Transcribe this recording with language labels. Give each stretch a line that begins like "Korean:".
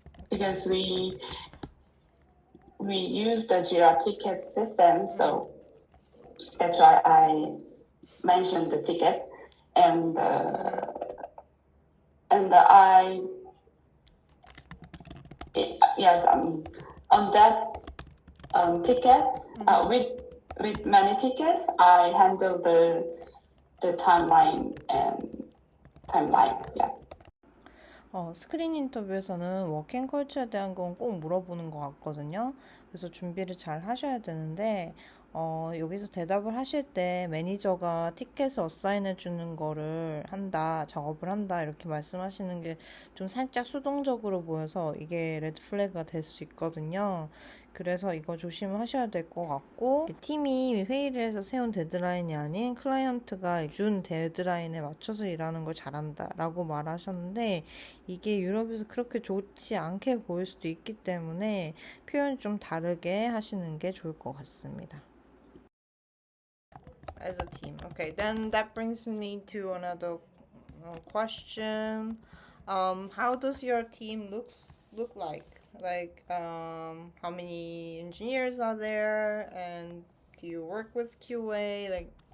English: because we use the Jira ticket system, so that's why I mentioned the ticket, and I yes on that ticket with many tickets I handle the timeline and yeah.
Korean: 스크린 인터뷰에서는 워킹컬처에 대한 건 꼭 물어보는 것 같거든요. 그래서 준비를 잘 하셔야 되는데, 여기서 대답을 하실 때 매니저가 티켓을 어사인해 주는 거를 한다, 작업을 한다, 이렇게 말씀하시는 게 좀 살짝 수동적으로 보여서 이게 레드 플래그가 될 수 있거든요. 그래서 이거 조심하셔야 될 것 같고, 팀이 회의를 해서 세운 데드라인이 아닌 클라이언트가 준 데드라인에 맞춰서 일하는 걸 잘한다 라고 말하셨는데, 이게 유럽에서 그렇게 좋지 않게 보일 수도 있기 때문에 표현 좀 다르게 하시는 게 좋을 것 같습니다.
English: As a team. Okay, then that brings me to another question. How does your team look like? Like, how many engineers are there, and do you work with QA?